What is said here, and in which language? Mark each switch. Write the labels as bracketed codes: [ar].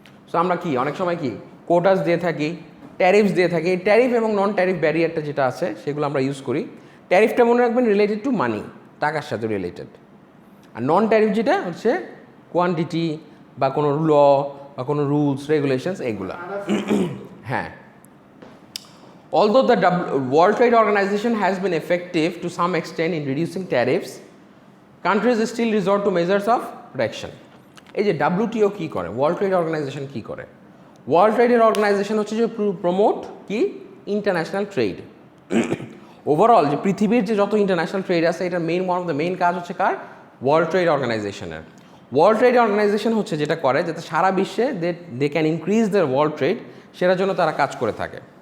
[bn] So আমরা কি অনেক সময় কি কোটাস দিয়ে থাকি ট্যারিফস দিয়ে থাকি এই ট্যারিফ এবং নন ট্যারিফ ব্যারিয়ারটা যেটা আছে সেগুলো আমরা ইউজ করি ট্যারিফটা মনে রাখবেন রিলেটেড টু মানি টাকার সাথে রিলেটেড আর নন ট্যারিফ যেটা হচ্ছে কোয়ান্টিটি বা কোনো ল বা কোনো রুলস রেগুলেশনস এইগুলো হ্যাঁ [en] Although the World Trade Organization has been effective to some extent in reducing tariffs, countries still resort to measures of protection. [bn] এই যে WTO কী করে, ওয়ার্ল্ড ট্রেড অর্গানাইজেশন কী করে? ওয়ার্ল্ড ট্রেডের অর্গানাইজেশন হচ্ছে যে প্রমোট কি ইন্টারন্যাশনাল ট্রেড। ওভারঅল যে পৃথিবীর যে যত ইন্টারন্যাশনাল ট্রেড আছে এটার ওয়ান অফ দ্য মেইন কাজ হচ্ছে কার? ওয়ার্ল্ড ট্রেড অর্গানাইজেশনের। ওয়ার্ল্ড ট্রেড অর্গানাইজেশন হচ্ছে যেটা করে যাতে সারা বিশ্বে [en] they can increase their world trade, [bn] সেটার জন্য তারা কাজ করে থাকে।